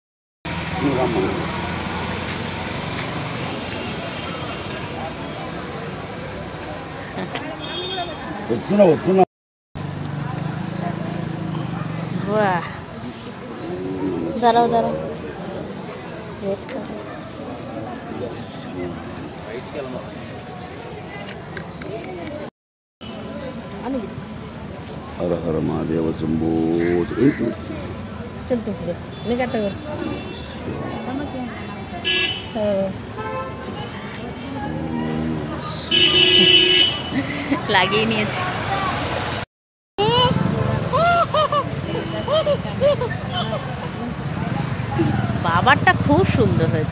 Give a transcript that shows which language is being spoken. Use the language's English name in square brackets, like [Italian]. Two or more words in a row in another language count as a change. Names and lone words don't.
[Bangla] বাহ, দাঁড়াও দাঁড়াও, [Hindi] हर हर महादेव शंभो। [Marathi] चल तू पुढे मी काय तर [Bangla] লাগিয়ে নিয়েছি। বাবারটা খুব সুন্দর হয়েছে।